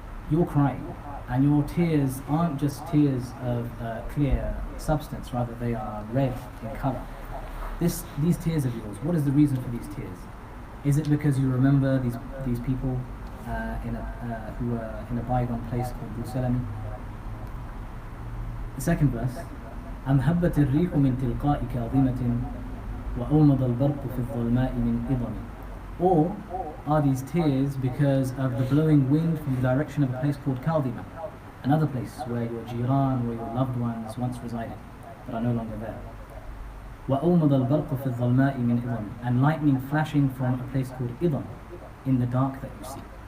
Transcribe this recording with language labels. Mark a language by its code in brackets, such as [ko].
[en] You're crying, and your tears aren't just tears of clear substance, rather they are red in colour. These tears of yours, what is the reason for these tears? Is it because you remember these people who were in a bygone place called Dhu Salami? [ar] The second verse, أم هبت الريح من تلقاء كاظمة وأومض البرق في الظلماء من إضم. [en] Or are these tears because of the blowing wind from the direction of a place called Kaldima, another place where your jiran, where your loved ones once resided, but are no longer there? [ar] وأومض البرق في الظلماء من إضم, [en] and lightning flashing from a place called Idam, in the dark that you see.